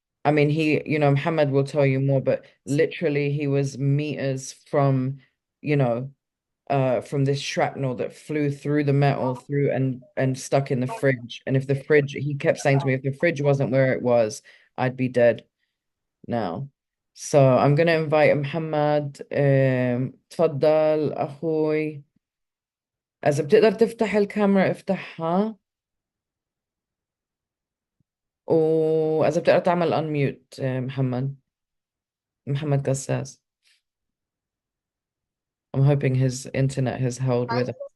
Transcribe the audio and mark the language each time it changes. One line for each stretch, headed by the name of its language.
English: I mean, Muhammad will tell you more, but literally he was meters you know, from this shrapnel that flew through the metal through and stuck in the fridge. And if the fridge, he kept saying to me, if the fridge wasn't where it was, I'd be dead now. So I'm gonna invite Muhammad.
Arabic: تفضل أخوي، إذا بتقدر تفتح الكاميرا افتحها، وإذا بتقدر تعمل unmute محمد قساس.
English: I'm hoping his internet has held with us.